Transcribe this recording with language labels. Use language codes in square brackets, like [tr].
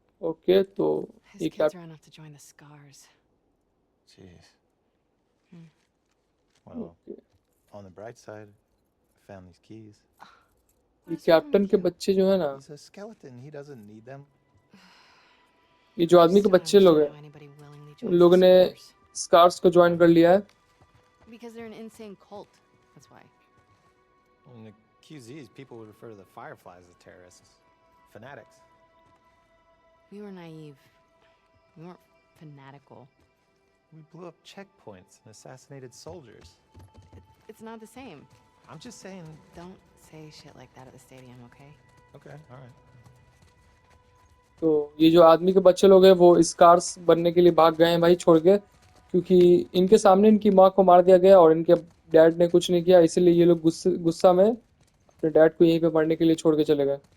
[hi] Okay तो [en] His [hi] ये [en] kids [hi] क्या? [en] ran off to join the Scars. Jeez. Hmm. Well, Okay. on the bright side, I found these keys. [hi] ये captain के बच्चे जो है ना, [en] He's a skeleton. He doesn't need them. [hi] ये जो आदमी के बच्चे लोग हैं, उन लोगों ने स्कार्स को ज्वाइन कर लिया है। [en] Because they're an insane cult. That's why. In the QZs, people would refer to the Fireflies as terrorists. Fanatics. We were naive. We weren't fanatical. We blew up checkpoints and assassinated soldiers. It's not the same. I'm just saying... Don't say shit like that at the stadium, okay? Okay, alright. [hi] तो ये जो आदमी के बच्चे लोग हैं वो scars बनने के लिए भाग गए हैं भाई छोड़ के, क्योंकि इनके सामने इनकी माँ को मार दिया गया और इनके डैड ने कुछ नहीं किया, इसलिए ये लोग गुस्सा में अपने डैड को यहीं पे मरने के लिए छोड़ के चले गए।